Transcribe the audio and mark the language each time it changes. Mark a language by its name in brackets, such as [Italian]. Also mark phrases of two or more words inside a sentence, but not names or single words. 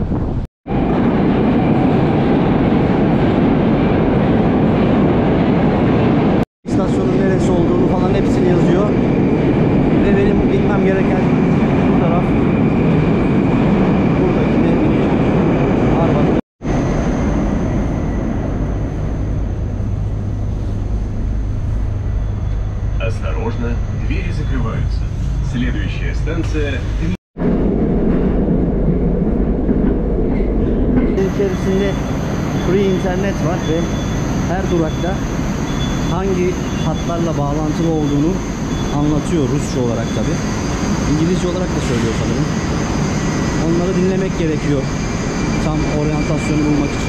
[Turkish] İstasyonun neresi olduğunu falan hepsini yazıyor. Ve benim gitmem gereken bu taraf. Buradaki de Arbat. [Russian] Осторожно, двери закрываются. Следующая станция. [Turkish] İçerisinde [English] free internet [Turkish] var ve her durakta hangi hatlarla bağlantılı olduğunu anlatıyor, Rusça olarak tabi. İngilizce olarak da söylüyor sanırım. Onları dinlemek gerekiyor tam oryantasyonu bulmak için.